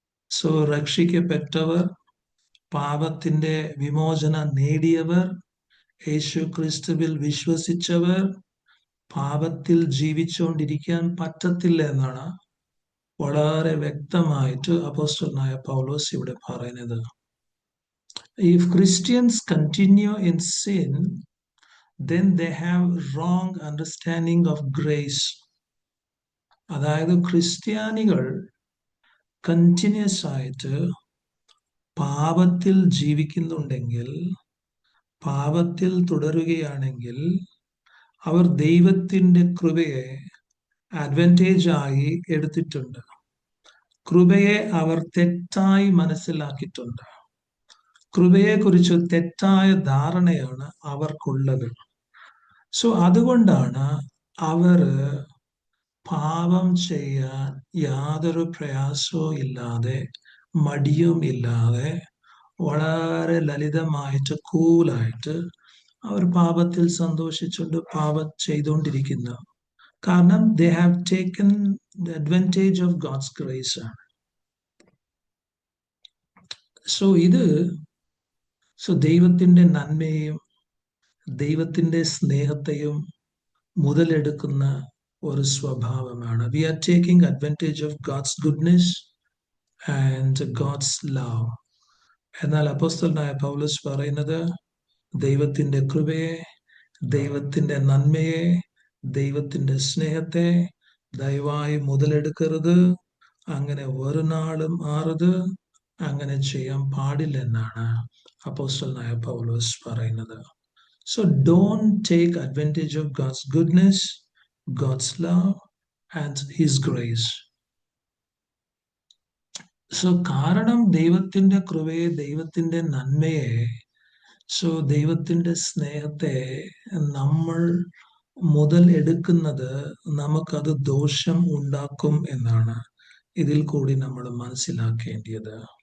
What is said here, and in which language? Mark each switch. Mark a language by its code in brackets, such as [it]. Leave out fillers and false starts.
[ml] So രക്ഷിക്കപ്പെട്ടവർ, പാപത്തിന്റെ വിമോചനം നേടിയവർ, യേശു ക്രിസ്തുവിൽ വിശ്വസിച്ചവർ പാപത്തിൽ ജീവിച്ചുകൊണ്ടിരിക്കാൻ പറ്റത്തില്ല എന്നാണ് വളരെ വ്യക്തമായിട്ട് അപ്പോസ്തലനായ പൗലോസ് ഇവിടെ പറയുന്നത്. [en] If Christians continue in sin, then they have wrong understanding of grace. [ml] അതായത് ക്രിസ്ത്യാനികൾ കണ്ടിന്യൂസ് ആയിട്ട് പാപത്തിൽ ജീവിക്കുന്നുണ്ടെങ്കിൽ, പാപത്തിൽ തുടരുകയാണെങ്കിൽ, അവർ ദൈവത്തിന്റെ കൃപയെ അഡ്വാൻറ്റേജ് ആയി എടുത്തിട്ടുണ്ട്. കൃപയെ അവർ തെറ്റായി മനസ്സിലാക്കിയിട്ടുണ്ട്. കൃപയെക്കുറിച്ച് തെറ്റായ ധാരണയാണ് അവർക്കുള്ളത്. സോ അതുകൊണ്ടാണ് അവർ പാപം ചെയ്യാൻ യാതൊരു പ്രയാസവും ഇല്ലാതെ, മടിയും ഇല്ലാതെ, വളരെ ലളിതമായിട്ട് കൂലായിട്ട് അവർ പാപത്തിൽ സന്തോഷിച്ചുകൊണ്ട് പാപം ചെയ്തുകൊണ്ടിരിക്കുന്നു. [en] കാരണം they have taken the advantage of God's grace ആണ്. [ml] സോ ദൈവത്തിന്റെ നന്മയെയും ദൈവത്തിന്റെ സ്നേഹത്തെയും മുതലെടുക്കുന്ന ഒരു സ്വഭാവമാണ്. [en] We are taking advantage of God's goodness and God's love. [ml] എന്നാൽ അപ്പോസ്തലനായ പൗലോസ് പറയുന്നത്, ദൈവത്തിന്റെ കൃപയെ, ദൈവത്തിന്റെ നന്മയെ, ദൈവത്തിന്റെ സ്നേഹത്തെ ദയവായി മുതലെടുക്കരുത്, അങ്ങനെ ഒരു നാളും ആറത്, അങ്ങനെ ചെയ്യാൻ പാടില്ലെന്നാണ് അപ്പോസ്തലനായ പൗലോസ് പറയുന്നത്. [en] So don't take advantage of God's goodness, God's love and His grace. [ml] So കാരണം ദൈവത്തിന്റെ കൃപയെ, ദൈവത്തിന്റെ നന്മയെ, സോ ദൈവത്തിന്റെ സ്നേഹത്തെ നമ്മൾ മുതൽ എടുക്കുന്നത് നമുക്കത് ദോഷം ഉണ്ടാക്കും എന്നാണ് ഇതിൽ കൂടി നമ്മൾ മനസ്സിലാക്കേണ്ടത്.